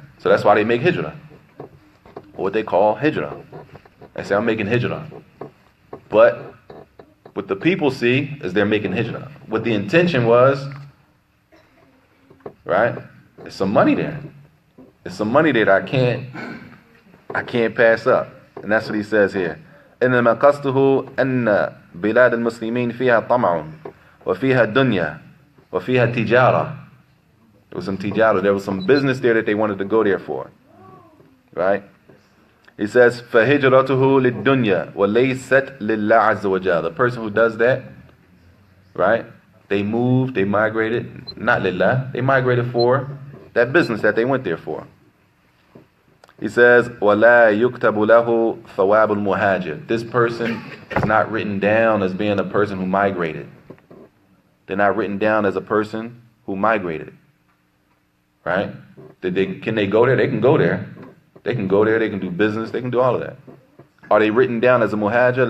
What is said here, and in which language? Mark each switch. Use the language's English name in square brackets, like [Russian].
[English] So that's why they make hijrah, or what they call hijrah. They say, I'm making hijrah. But what the people see is they're making hijrah. What the intention was, right? There's some money there. There's some money there that I can't pass up. And that's what he says here. [Arabic] إنما قصده أن بلاد المسلمين فيها طمع وفيها دنيا وفيها تجارة. [English] There was some tijara. There was some business there that they wanted to go there for. Right? He says, [Arabic] فَهِجْرَتُهُ لِلدُّنْيَا وَلَيْسَتْ لِلَّهِ عَزَّ وَجَلَ. [English] The person who does that, right? They moved, they migrated, not lillah, they migrated for that business that they went there for. He says, [Arabic] وَلَا يُكْتَبُ لَهُ ثَوَابُ الْمُهَاجِرِ. [English] This person is not written down as being a person who migrated. They're not written down as a person who migrated. Right? Can they go there? They can go there. They can go there, they can do business, they can do all of that. Are they written down as a muhajir?